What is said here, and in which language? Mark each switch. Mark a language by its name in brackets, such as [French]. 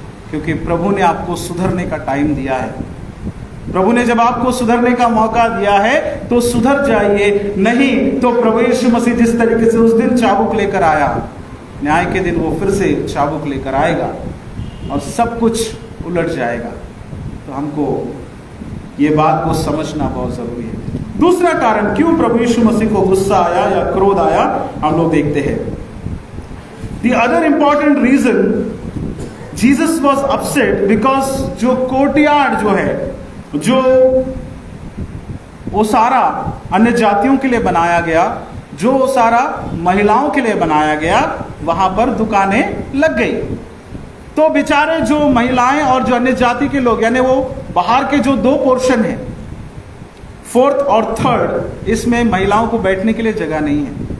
[Hindi] क्योंकि प्रभु ने आपको सुधरने का टाइम दिया है। प्रभु ने जब आपको सुधरने का मौका दिया है तो सुधर जाइए, नहीं तो प्रभु यीशु मसीह जिस तरीके से उस दिन चाबुक लेकर आया, न्याय के दिन वो फिर से चाबुक लेकर आएगा और सब कुछ उलट जाएगा। तो हमको ये बात को समझना बहुत जरूरी है। दूसरा कारण क्यों प्रभु यीशु मसीह को गुस्सा आया या क्रोध आया, हम लोग देखते हैं। [English] The other important reason Jesus was upset because [Hindi] जो कोर्टयार्ड जो है, जो वो सारा अन्य जातियों के लिए बनाया गया, जो वो सारा महिलाओं के लिए बनाया गया, वहां पर दुकानें लग गई। तो बेचारे जो महिलाएं और जो अन्य जाति के लोग, यानी वो बाहर के जो दो पोर्शन है, फोर्थ और थर्ड, इसमें महिलाओं को बैठने के लिए जगह नहीं है।